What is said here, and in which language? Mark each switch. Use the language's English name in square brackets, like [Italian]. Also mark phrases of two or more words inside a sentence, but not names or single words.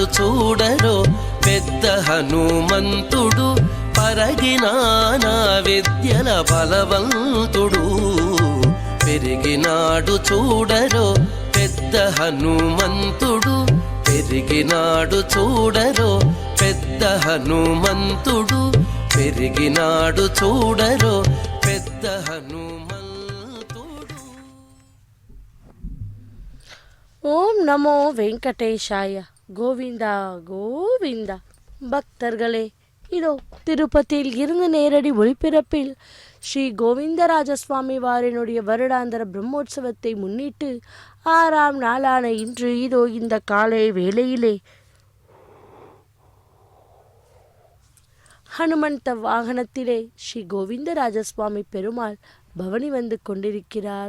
[Telugu] చూడరో పెద్ద హనుమంతుడు పరగినానా విద్యల బలవంతుడు పెరిగినాడు చూడరో పెద్ద హనుమంతుడు పెరిగినాడు చూడరో పెద్ద హనుమంతుడు పెరిగినాడు చూడరో పెద్ద హనుమంతుడు. [Sanskrit] ॐ नमो वेङ्कटेशाय गोविन्दा गोविन्दा. [Tamil] பக்தர்களே, இதோ திருப்பதியில் இருந்து நேரடி ஒளிபரப்பில் ஸ்ரீ கோவிந்தராஜ சுவாமி வாரினுடைய வருடாந்திர பிரம்மோற்சவத்தை முன்னிட்டு 6ஆம் நாளான இன்று இதோ இந்த காலை வேளையிலே ஹனுமந்த வாகனத்திலே ஸ்ரீ கோவிந்தராஜ சுவாமி பெருமாள் பவனி வந்து கொண்டிருக்கிறார்.